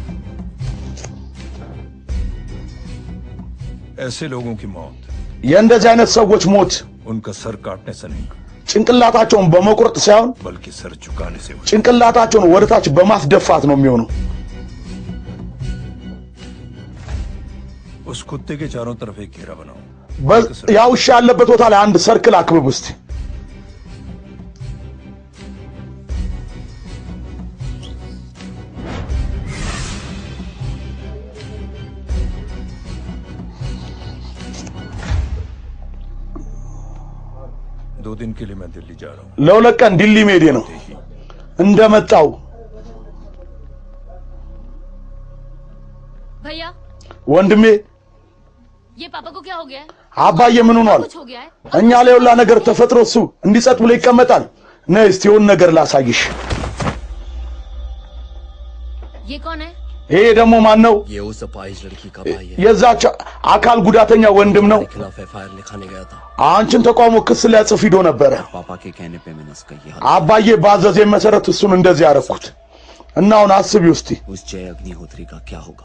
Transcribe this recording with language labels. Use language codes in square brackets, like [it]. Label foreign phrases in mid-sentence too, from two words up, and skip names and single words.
[hi] ऐसे लोगों की मौत [am] የእንደዚህ አይነት ሰዎች ሞት [hi] उनका सर काटने से नहीं [am] ጭንቅላታቸውን በመቁረጥ ሳይሆን [hi] बल्कि सर झुकाने से [am] ጭንቅላታቸውን ወደታች በማስደፋት ነው የሚሆነው [hi] उस कुत्ते के चारों तरफ एक घेरा बनाओ [am] ያ ውሻ ያለበት ቦታ ላይ አንድ ሰርክል አክብብ እስቲ [hi] दो दिन के लिए मैं दिल्ली जा रहा हूँ [am] ለሁለት ቀን ዲሊ መሄዴ ነው እንደመጣው [hi] भैया [am] ወንድሜ [hi] ये पापा को क्या हो गया है [am] አባዬ ምን ሆኗል እኛ ላይ ሁላ ነገር ተፈጥሮ እሱ እንዲጸጥ ብሎ ይቀመጣል ነይ እስቲ የሆነ ነገር ላሳይሽ [hi] ये कौन है [am] ይሄ ደግሞ ማን ነው [hi] ये उस अपाहिज लड़की का भाई है [am] የዛች አካል ጉዳተኛ ወንድም ነው [hi] खिलाफ एफआईआर लिखाने गया था [am] አንቺን ተቋሙ ክስ ሊያጽፍ ሂዶ ነበረ [hi] पापा के कहने पे मैंने उसका ये [am] አባዬ ባዘዘኝ መሰረት እሱን እንደዚህ ያረኩት እና አሁን አስቢ ውስቲ [hi] उस जय अग्निहोत्री का क्या होगा